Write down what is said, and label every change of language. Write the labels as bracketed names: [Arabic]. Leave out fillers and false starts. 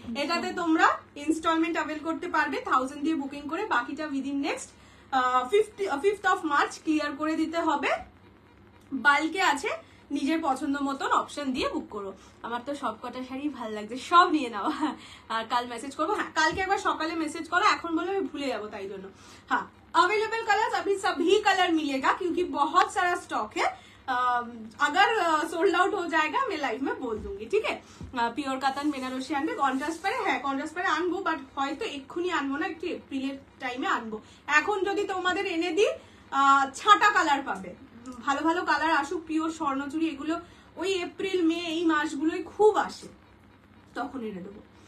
[Bangla] এটাতে তোমরা instalment avail করতে পারবে 1000 দিয়ে বুকিং করে, বাকিটা within next 5th of March clear করে দিতে হবে। বাল্কে আছে, নিজের পছন্দ মতন অপশন দিয়ে বুক করো। আমার তো সব কটা শাড়ি ভালো লাগছে, সব নিয়ে নাও। আর কাল মেসেজ করবো, হ্যাঁ কালকে একবার সকালে মেসেজ করো, এখন বলে আমি ভুলে যাবো, তাই জন্য। [Hindi] हाँ, अवेलेबल कलर्स अभी सभी कलर मिलेगा, क्योंकि बहुत सारा स्टॉक है। अगर सोल्ड आउट हो जाएगा मैं लाइव में बोल दूंगी, ठीक है? [Bangla] পিওর কাতান বেনারসি আনবে, কন্ট্রাস্ট পারে, হ্যাঁ কন্ট্রাস্ট পারে আনবো, বাট হয়তো এক্ষুনি আনবো না, একটু এপ্রিলের টাইমে আনবো। এখন যদি তোমাদের এনে দিই, ছাটা কালার পাবে, ভালো ভালো কালার আসুক, পিওর স্বর্ণচুরি, এগুলো ওই এপ্রিল মে এই মাসগুলোই খুব আসে, তখন এনে দেবো।